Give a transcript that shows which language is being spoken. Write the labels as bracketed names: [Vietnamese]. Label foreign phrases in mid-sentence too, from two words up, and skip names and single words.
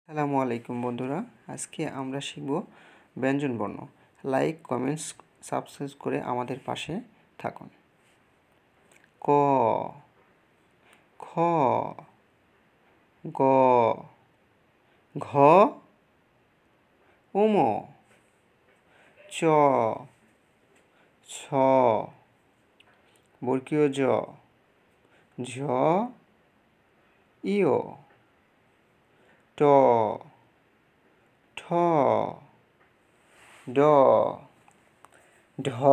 [Arabic] السلام عليكم [Bangla] বন্ধুরা, আজকে আমরা শিখব ব্যঞ্জন বর্ণ। [English] like, comments, subscribe [Bangla] করে আমাদের পাশে থাকুন। ক, খ, গ, ঘ, উম, চ, ছ, বর্গীয় জ, ঝ, ইয়, ট, ঠ, ড, ঢ,